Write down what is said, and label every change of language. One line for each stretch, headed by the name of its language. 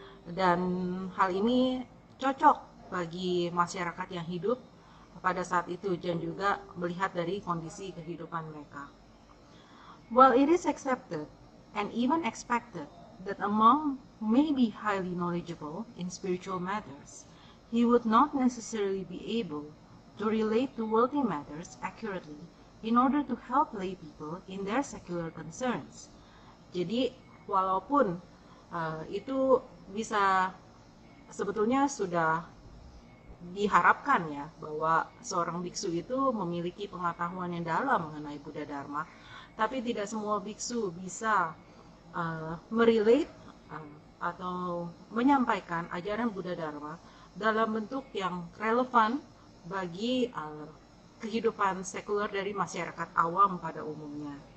Indonesian: Dan hal ini cocok bagi masyarakat yang hidup pada saat itu dan juga melihat dari kondisi kehidupan mereka.
English: While it is accepted and even expected that a monk may be highly knowledgeable in spiritual matters, he would not necessarily be able to relate to worldly matters accurately in order to help lay people in their secular concerns.
Indonesian: Jadi walaupun itu bisa sebetulnya sudah diharapkan ya bahwa seorang biksu itu memiliki pengetahuan yang dalam mengenai Buddha Dharma, tapi tidak semua biksu bisa merelate atau menyampaikan ajaran Buddha Dharma dalam bentuk yang relevan bagi kehidupan sekuler dari masyarakat awam pada umumnya.